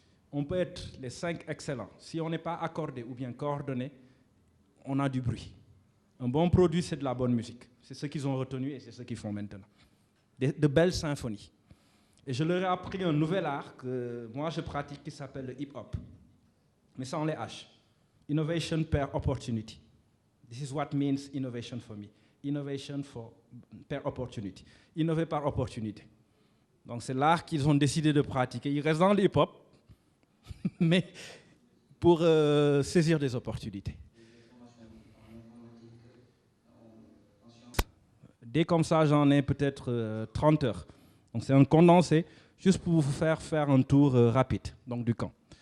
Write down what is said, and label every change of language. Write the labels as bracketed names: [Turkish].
[French] On peut être les 5 excellents. Si on n'est pas accordé ou bien coordonné, on a du bruit. Un bon produit, c'est de la bonne musique. C'est ce qu'ils ont retenu et c'est ce qu'ils font maintenant. De belles symphonies. Et je leur ai appris un nouvel art que moi je pratique qui s'appelle le hip-hop. Mais sans les H. [English] Innovation per opportunity. This is what means innovation for me. Innovation per opportunity. [French] Innover par opportunité. Donc c'est l'art qu'ils ont décidé de pratiquer. Ils restent dans le hip-hop, mais pour saisir des opportunités. Dès comme ça, j'en ai peut-être 30 heures. Donc c'est un condensé, juste pour vous faire un tour rapide donc, du camp.